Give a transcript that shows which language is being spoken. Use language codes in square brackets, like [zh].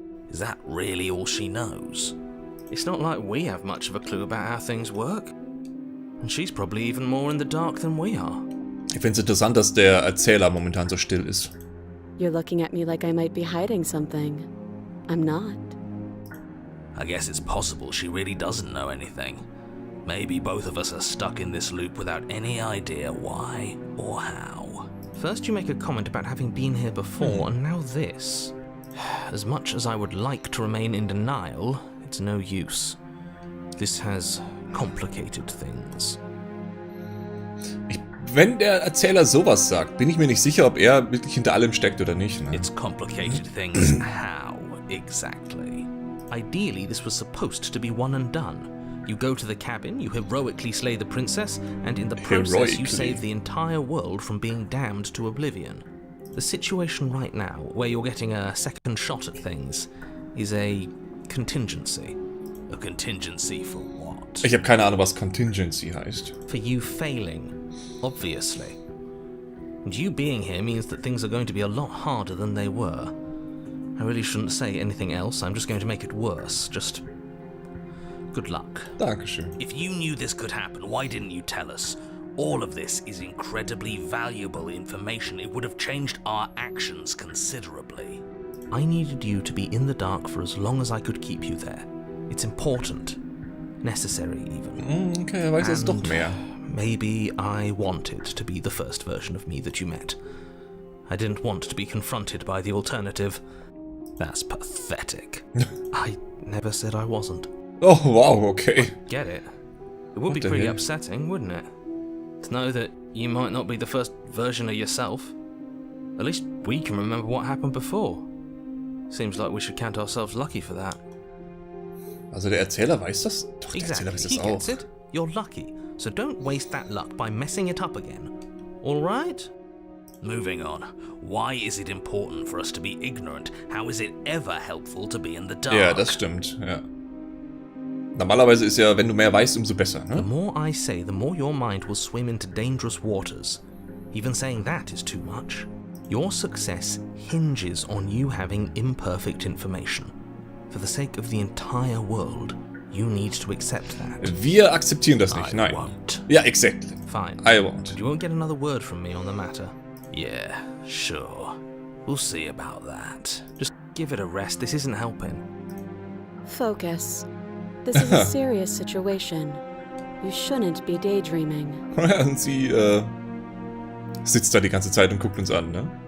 [en] Is that really all she knows? It's not like we have much of a clue about how things work. And she's probably even more in the dark than we are. [de] Ich finde es interessant, dass der Erzähler momentan so still ist. [en] You're looking at me like I might be hiding something. I'm not. I guess it's possible she really doesn't know anything. Maybe both of us are stuck in this loop without any idea why or how. First you make a comment about having been here before, and now this. As much as I would like to remain in denial, it's no use. This has complicated things. [de] Wenn der Erzähler sowas sagt, bin ich mir nicht sicher, ob er wirklich hinter allem steckt oder nicht. Ne? [en] It's complicated things. How exactly? Ideally, this was supposed to be one and done. You go to the cabin, you heroically slay the princess, and in the process you save the entire world from being damned to oblivion. The situation right now, where you're getting a second shot at things, is a contingency. A contingency for what? [de] Ich habe keine Ahnung, was Contingency heißt. [en] For you failing, obviously. And you being here means that things are going to be a lot harder than they were. I really shouldn't say anything else, I'm just going to make it worse. Just good luck. [de] Dankeschön. [en] If you knew this could happen, why didn't you tell us? All of this is incredibly valuable information. It would have changed our actions considerably. I needed you to be in the dark for as long as I could keep you there. It's important. Necessary, even. [de] Okay, er weiß jetzt doch mehr. [en] maybe I wanted to be the first version of me that you met. I didn't want to be confronted by the alternative. That's pathetic. I never said I wasn't. Oh, wow, okay. Get it? It would be pretty upsetting, wouldn't it? To know that you might not be the first version of yourself. At least we can remember what happened before. Seems like we should count ourselves lucky for that. [de] Also der Erzähler weiß das? Doch, der Erzähler weiß das auch. [en] Gets it. You're lucky, so don't waste that luck by messing it up again. All right? Moving on. Why is it important for us to be ignorant? How is it ever helpful to be in the dark? [de] Ja, das stimmt, ja. Normalerweise ist ja, wenn du mehr weißt, umso besser, ne? [en] The more I say, the more your mind will swim into dangerous waters. Even saying that is too much. Your success hinges on you having imperfect information. For the sake of the entire world, you need to accept that. [de] Wir akzeptieren das nicht, nein. [en] I won't. [de] Ja, exactly. [en] Fine. I won't. You won't get another word from me on the matter. Yeah, sure. We'll see about that. Just give it a rest. This isn't helping. Focus. This is a serious situation. You shouldn't be daydreaming. [de] Und sie sitzt da die ganze Zeit und guckt uns an, ne?